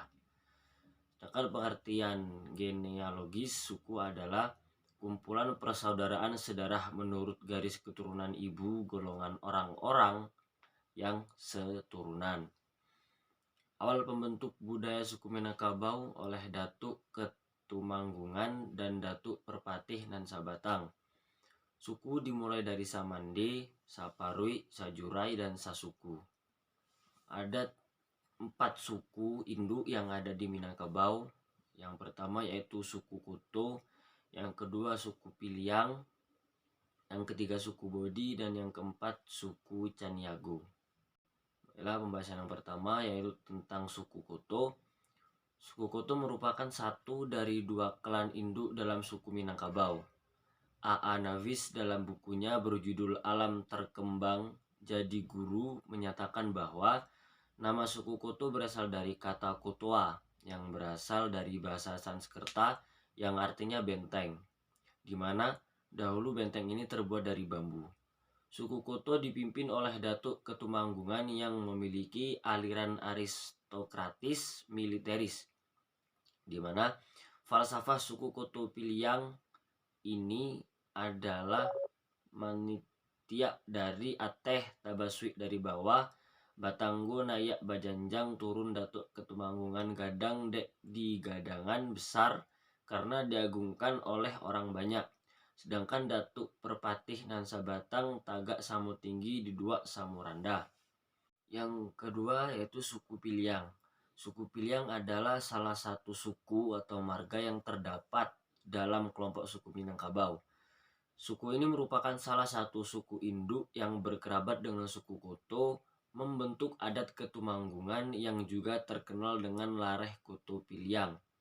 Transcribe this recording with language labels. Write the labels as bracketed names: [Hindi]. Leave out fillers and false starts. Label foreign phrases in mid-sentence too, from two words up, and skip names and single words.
[Indonesian] Sedangkan pengertian genealogis suku adalah kumpulan persaudaraan sedarah menurut garis keturunan ibu golongan orang-orang yang seturunan. Awal pembentuk budaya suku Minangkabau oleh Datuk Ketumanggungan dan Datuk Perpatih nan Sabatang. Suku dimulai dari Samande, Saparui, Sajurai, dan Sasuku. Ada 4 suku induk yang ada di Minangkabau. Yang pertama yaitu suku Kuto, yang kedua suku Piliang, yang ketiga suku Bodi, dan yang keempat suku Caniago. Adalah pembahasan yang pertama yaitu tentang suku Kuto. Suku Kuto merupakan satu dari 2 klan induk dalam suku Minangkabau. A.A. Navis dalam bukunya berjudul Alam Terkembang Jadi Guru menyatakan bahwa nama suku Kuto berasal dari kata Kutoa yang berasal dari bahasa Sanskerta yang artinya benteng, di mana dahulu benteng ini terbuat dari bambu. Suku Kuto dipimpin oleh Datuk Ketumanggungan yang memiliki aliran aristokratis militeris, di mana falsafah suku Kuto Piliang ini adalah [Minangkabau] manitia dari ateh tabaswi dari bawah, batanggo nayak bajanjang turun [Indonesian] Datuk Ketumanggungan [Minangkabau] gadang dek di gadangan [Indonesian] besar karena diagungkan oleh orang banyak. Sedangkan Datuk Perpatih nan Sabatang [Minangkabau] tagak samu tinggi di 2 samu rendah. [Indonesian] Yang kedua yaitu suku Piliang. Suku Piliang adalah salah satu suku atau marga yang terdapat dalam kelompok suku Minangkabau. Suku ini merupakan salah satu suku induk yang berkerabat dengan suku Kuto, membentuk adat Ketumanggungan yang juga terkenal dengan Lareh Kuto Piliang.